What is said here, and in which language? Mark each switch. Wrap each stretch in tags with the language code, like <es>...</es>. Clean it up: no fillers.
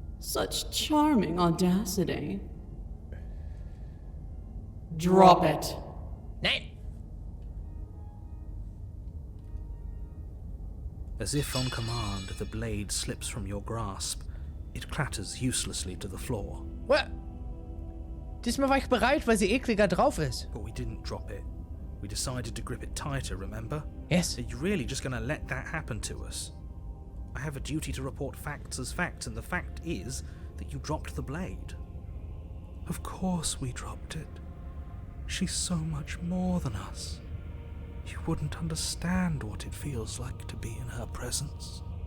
<en>Such charming audacity. Drop it.</en> <de>Nein!</de> <en>As if on command, the blade slips from your grasp. It clatters uselessly to the floor. What?</en> <de>Diesmal war ich bereit, weil sie ekliger drauf ist.</de> <en>But we didn't drop it. We decided to grip it tighter, remember? Yes. Are you really just going to let that happen to us? I have a duty to report facts as facts, and the fact is that you dropped the blade. Of course we dropped it. She's so much more than us. You wouldn't understand what it feels like to be in her presence.</en>